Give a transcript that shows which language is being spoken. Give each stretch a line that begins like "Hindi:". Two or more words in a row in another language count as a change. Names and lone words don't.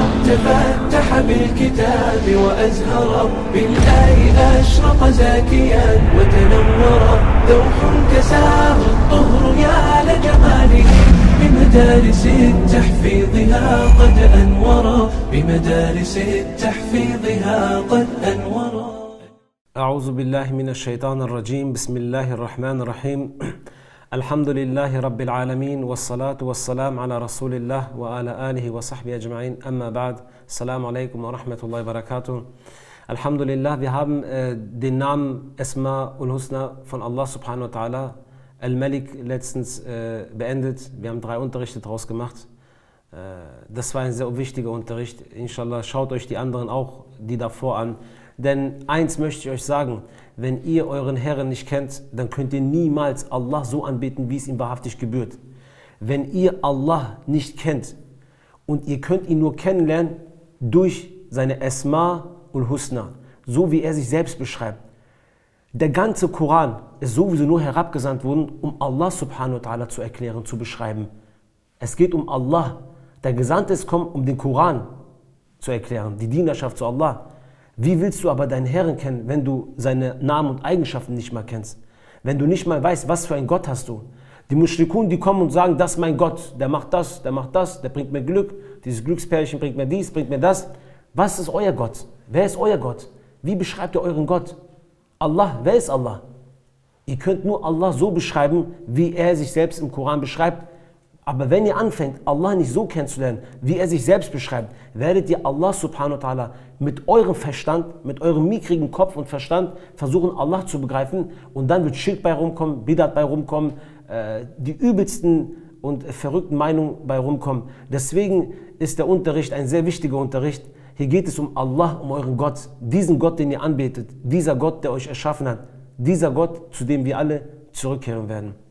Arabic: تفتح بالكتاب وأزهر، بالآي أشرق زاكيا وتنور، ذوق كساه الطهر يا لجماله، بمدارس تحفيظها قد أنورا، بمدارس تحفيظها قد أنورا. أعوذ بالله من الشيطان الرجيم. بسم الله الرحمن الرحيم. الحمد لله رب العالمين والصلاة والسلام على رسول الله وعلى آله وصحبه أجمعين. أما بعد. السلام عليكم ورحمة الله وبركاته.
German: Alhamdulillah, wir haben den Namen
Arabic: أسماء الحسنى
German: von Allah
Arabic: سبحانه وتعالى,
German: Al-Malik, letztens beendet. Wir haben 3 Unterrichte daraus gemacht. Das war ein sehr wichtiger Unterricht. Inshallah, schaut euch die anderen auch, die davor an. Denn eins möchte ich euch sagen, wenn ihr euren Herrn nicht kennt, dann könnt ihr niemals Allah so anbeten, wie es ihm wahrhaftig gebührt. Wenn ihr Allah nicht kennt und ihr könnt ihn nur kennenlernen durch seine
Arabic: أسماء الحسنى,
German: so wie er sich selbst beschreibt. Der ganze Koran ist sowieso nur herabgesandt worden, um Allah
Arabic: سبحانه وتعالى
German: zu erklären, zu beschreiben. Es geht um Allah. Der Gesandte ist gekommen, um den Koran zu erklären, die Dienerschaft zu Allah. Wie willst du aber deinen Herrn kennen, wenn du seine Namen und Eigenschaften nicht mal kennst? Wenn du nicht mal weißt, was für einen Gott hast du? Die Mushrikun, die kommen und sagen, das ist mein Gott, der macht das, der bringt mir Glück, dieses Glückspärchen bringt mir dies, bringt mir das. Was ist euer Gott? Wer ist euer Gott? Wie beschreibt ihr euren Gott? Allah, wer ist Allah? Ihr könnt nur Allah so beschreiben, wie er sich selbst im Koran beschreibt. Aber wenn ihr anfängt, Allah nicht so kennenzulernen, wie er sich selbst beschreibt, werdet ihr Allah
Arabic: سبحانه وتعالى
German: mit eurem Verstand, mit eurem mickrigen Kopf und Verstand versuchen, Allah zu begreifen. Und dann wird Schirk bei rumkommen, Bidat bei rumkommen, die übelsten und verrückten Meinungen bei rumkommen. Deswegen ist der Unterricht ein sehr wichtiger Unterricht. Hier geht es um Allah, um euren Gott, diesen Gott, den ihr anbetet, dieser Gott, der euch erschaffen hat, dieser Gott, zu dem wir alle zurückkehren werden.